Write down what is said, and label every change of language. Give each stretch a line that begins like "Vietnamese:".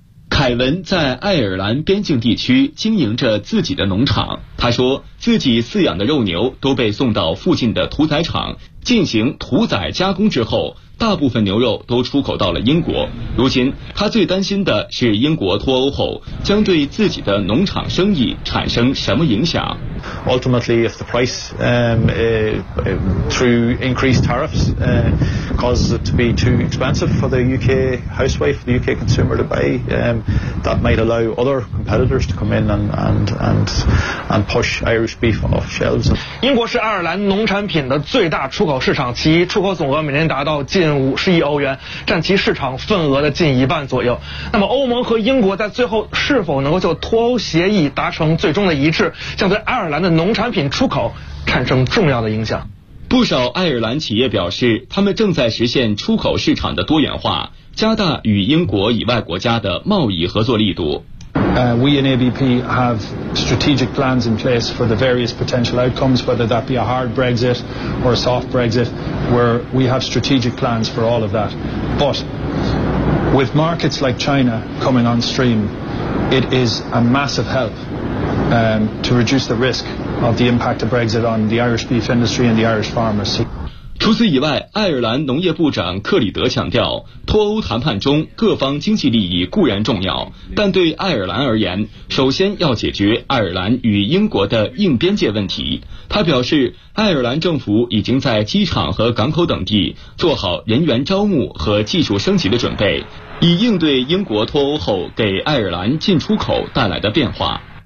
Chinese: 凯文在爱尔兰边境地区经营着自己的农场，他说自己饲养的肉牛都被送到附近的屠宰场进行屠宰加工之后，大部分牛肉都出口到了英国。如今他最担心的是英国脱欧后将对自己的农场生意产生什么影响。
English: Ultimately if the price through increased tariffs causes it to be too expensive for the UK housewife, the UK consumer to buy, that might allow other competitors to come in and push Irish beef off shelves.
Chinese: 英国是爱尔兰农产品的最大出口市场，其出口总额每年达到近50亿欧元，占其市场份额的近一半左右。那么欧盟和英国在最后是否能够就脱欧协议达成最终的一致，将对爱尔兰的农产品出口产生重要的影响。不少爱尔兰企业表示，他们正在实现出口市场的多元化，加大与英国以外国家的贸易合作力度。
English: We in ABP have strategic plans in place for the various potential outcomes, whether that be a hard Brexit or a soft Brexit, where we have strategic plans for all of that. But with markets like China coming on stream, it is a massive help to reduce the risk of the impact of Brexit on the Irish beef industry and the Irish farmers.
Chinese: 除此以外，爱尔兰农业部长克里德强调，脱欧谈判中各方经济利益固然重要，但对爱尔兰而言，首先要解决爱尔兰与英国的硬边界问题。他表示，爱尔兰政府已经在机场和港口等地做好人员招募和技术升级的准备，以应对英国脱欧后给爱尔兰进出口带来的变化。